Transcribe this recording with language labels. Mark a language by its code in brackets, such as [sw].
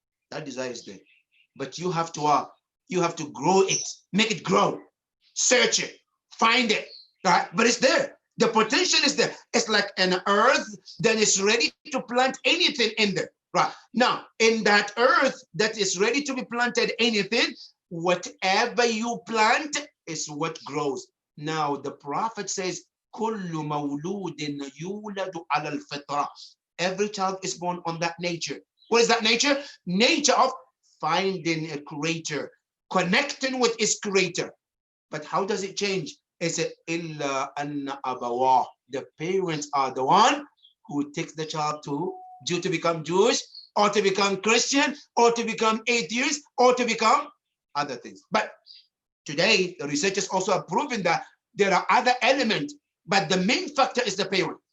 [en] That desire is there, but you have to grow it, make it grow, search it, find it, right? But it's there. The potential is there. It's like an earth that is ready to plant anything in there, right? Now, in that earth that is ready to be planted, anything, whatever you plant is what grows. Now, the Prophet says, [ar] كُلُّ مَوْلُودٍ يُولَدُ عَلَى الْفِطْرَةِ. [en] Every child is born on that nature. What is that nature? Nature of finding a Creator, connecting with his Creator. But how does it change? It's [ar] إِلَّا أَنَّ أَبَوَاهُ. [en] The parents are the one who takes the child to become Jewish, or to become Christian, or to become atheist, or to become other things. But today, the researchers also have proven that there are other elements, but the main factor is the parent.